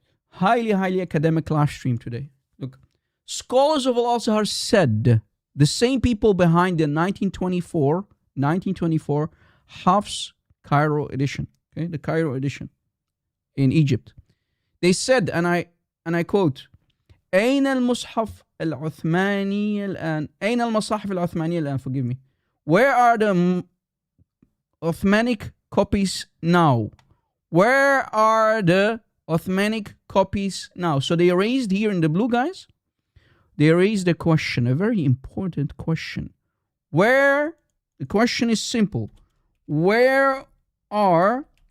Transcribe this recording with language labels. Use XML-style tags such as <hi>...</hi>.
<en>Highly, highly academic live stream today. Look. Scholars of Al-Azhar said, the same people behind the 1924 Hafs Cairo edition, okay, the Cairo edition in Egypt. They said, and I quote,</en> <ar>أين المصحف العثماني الآن؟ أين المصاحف العثمانية الآن?</ar> <en>Forgive me. Where are the Uthmanic copies now? Where are the Uthmanic copies now? So they raised here in the blue, guys. They raised a question, a very important question. The question is simple. Where are</en>